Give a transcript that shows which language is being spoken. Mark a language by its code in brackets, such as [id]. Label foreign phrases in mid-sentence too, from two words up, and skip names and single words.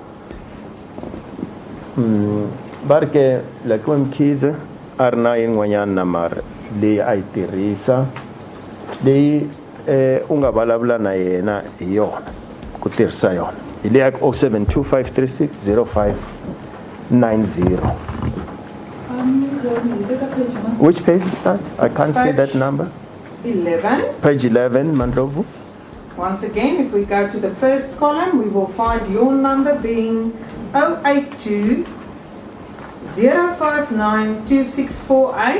[ts] Barke Lakiwe Mkhize arna yin'wanyana number leyi a yi tirhisa leyi u nga vulavula na yena hi yona ku tirhisa yona hi leyi 072 536 0590. [en] Which page is that? I can't see that number. 11. Page 11, Mandlovu. Once again, if we go to the first column, we will find your number being 082 059 2648.